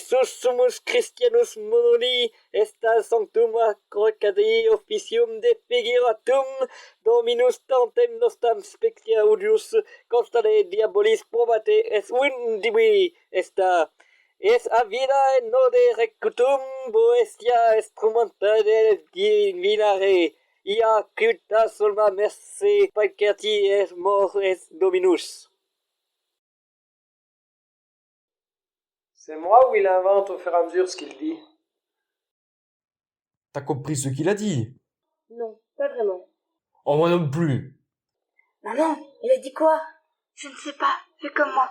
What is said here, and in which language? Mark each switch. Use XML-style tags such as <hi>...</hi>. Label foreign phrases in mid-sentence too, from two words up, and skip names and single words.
<fr>sumus Christianus monoli esta sanctum accrocadi officium de figuratum dominus tantem nostam spectia audius constare diabolis probate es vindivi esta es avida en node recutum boestia instrumenta de divinare ia culta solma merce pecati es mor es dominus. C'est moi ou il invente au fur et à mesure ce qu'il dit? T'as compris ce qu'il a dit? Non, pas vraiment. Oh, moi non plus. Maman, il a dit quoi? Je ne sais pas. Fais comme moi.</fr>